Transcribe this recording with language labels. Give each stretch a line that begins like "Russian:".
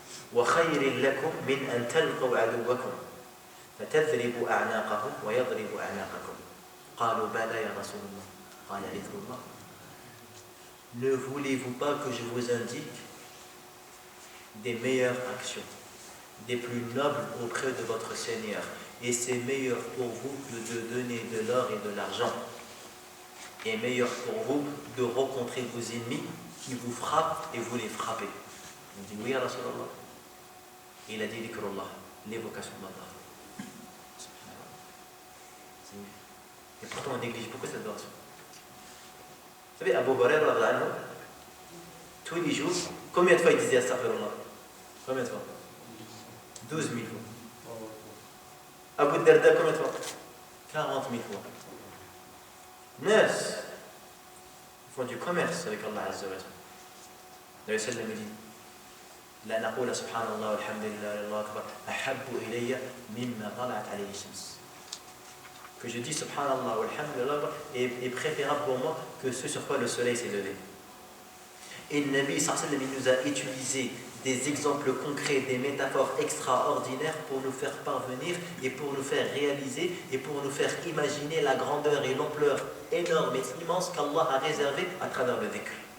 Arabic: وخير لكم من أن تلقوا عدوكم فتضربوا أعناقهم ويضربوا أعناقكم قالوا بلى يا رسول الله قال ذكر الله.
French: Ne voulez-vous pas que je vous indique des meilleures actions, des plus nobles auprès de votre Seigneur, et c'est meilleur pour vous que de donner de l'or et de l'argent, et meilleur pour vous de rencontrer vos ennemis qui vous frappent et vous les frappez. On dit oui à Rasulallah. Il a dit dhikrullah, l'évocation d'Allah. Et pourtant on néglige beaucoup cette adoration. Vous savez, Abu Hurairah, tous les jours, combien de fois il disait astaghfirullah? Combien de fois? 12 000 fois. Abu Darda, combien de fois? 40 000 fois. Nas, ils font du commerce avec Allah Azza wa Jalla. Le sallam dit
Arabic: لا نقول سبحان الله والحمد لله والله أكبر أحب إلي مما طلعت عليه الشمس.
French: Que je dis subhanallah walhamdulillah est préférable pour moi que ce sur quoi le soleil s'est levé. Et le Nabi sallallahu alayhi wa sallam nous a utilisé des exemples concrets, des métaphores extraordinaires pour nous faire parvenir et pour nous faire réaliser et pour nous faire imaginer la grandeur et l'ampleur énorme et immense qu'Allah a réservé à travers le dhikr.